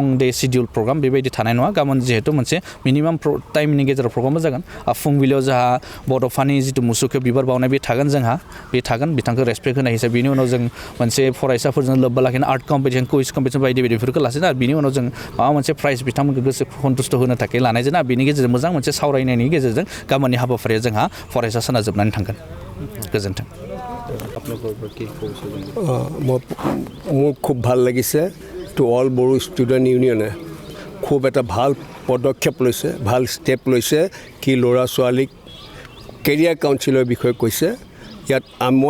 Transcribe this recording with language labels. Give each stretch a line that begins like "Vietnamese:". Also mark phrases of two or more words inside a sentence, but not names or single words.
English: day schedule program
Bodo: बेबायदि थानाय नङा गाबोन जिहेतु मोनसे मिनिमाम टाइमनि गेजेराव प्रग्रामबो जागोन फुंबिलियाव जोंहा बड'फानि जितु मुसुखा बिबार बावनाय बे थागोन बिथांखौ रेसपेक्ट होनाय हिसाबै बिनि उनाव जों मोनसे फरायसाफोरजों लोब्बा लाखिना
English: art competition quiz competition
Bodo: बायदि बायदिफोरखौ लासिनो आरो बिनि उनाव जों माबा मोनसे प्राइज बिथांमोनखौ गोसो सन्तुष्ट होनो थाखाय लानाय जादों बिनि गेजेरजों मोजां मोनसे सावरायनायनि गेजेरजों गाबोननि हाबाफारिया जोंहा फरायसा साना जोबनानै थांगोन गोजोन्थों
Assamese: মোৰ খুব ভাল লাগিছে টু অল বড়ো ষ্টুডেণ্ট ইউনিয়নে খুব এটা ভাল পদক্ষেপ লৈছে ভাল ষ্টেপ লৈছে কি ল'ৰা ছোৱালীক কেৰিয়াৰ কাউন্সিলৰ বিষয়ে কৈছে মই